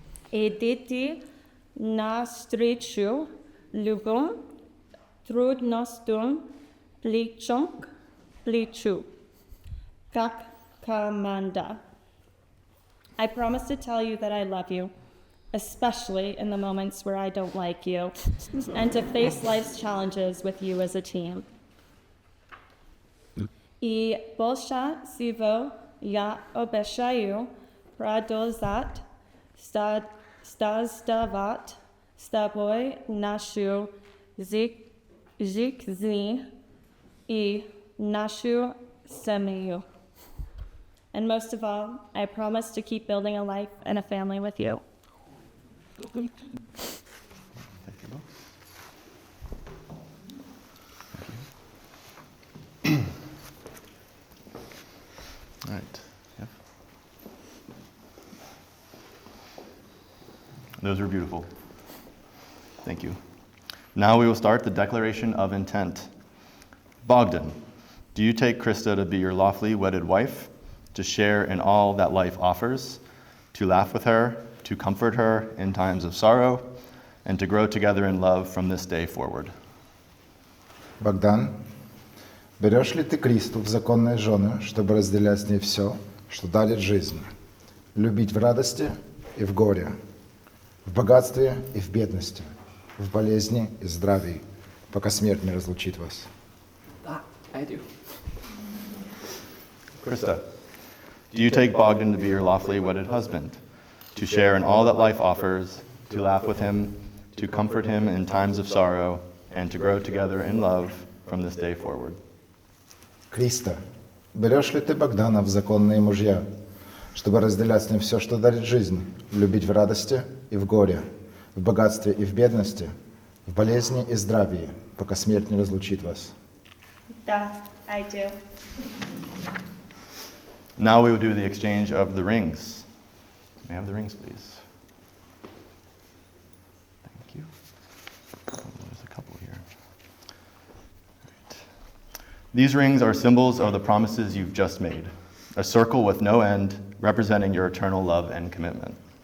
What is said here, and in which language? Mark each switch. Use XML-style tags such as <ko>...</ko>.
<ru>Идите навстречу любым трудностям плечом к плечу, как команда.</ru> <en>I promise to tell you that I love you, especially in the moments where I don't like you, and to face life's challenges with you as a team.</en> <ru>И больше всего я обещаю продолжать создавать с тобой нашу жизнь и нашу семью.</ru> <en>And most of all, I promise to keep building a life and a family with you. Thank you both. All right. Yep. Those were beautiful. Thank you. Now we will start the declaration of intent. Bogdan, do you take Krista to be your lawfully wedded wife, to share in all that life offers, to laugh with her, to comfort her in times of sorrow, and to grow together in love from this day forward?</en> <ru>Богдан, берешь ли ты Кристу в законные жены, чтобы разделять с ней все, что дарит жизнь, любить в радости и в горе, в богатстве и в бедности, в болезни и здравии, пока смерть не разлучит вас?</ru> <en>That I do. Krista, do you take Bogdan to be your lawfully wedded husband, to share in all that life offers, to laugh with him, to comfort him in times of sorrow, and to grow together in love from this day forward?</en> <ru>Криста, берешь ли ты Богдана в законные мужья, чтобы разделять с ним все, что дарит жизнь, любить в радости и в горе, в богатстве и в бедности, в болезни и здравии, пока смерть не разлучит вас? Да,</ru> <en>I do. Now we will do the exchange of the rings. May I have the rings, please? Thank you. Oh, there's a couple here. All right. These rings are symbols of the promises you've just made, a circle with no end, representing your eternal love and commitment.</en>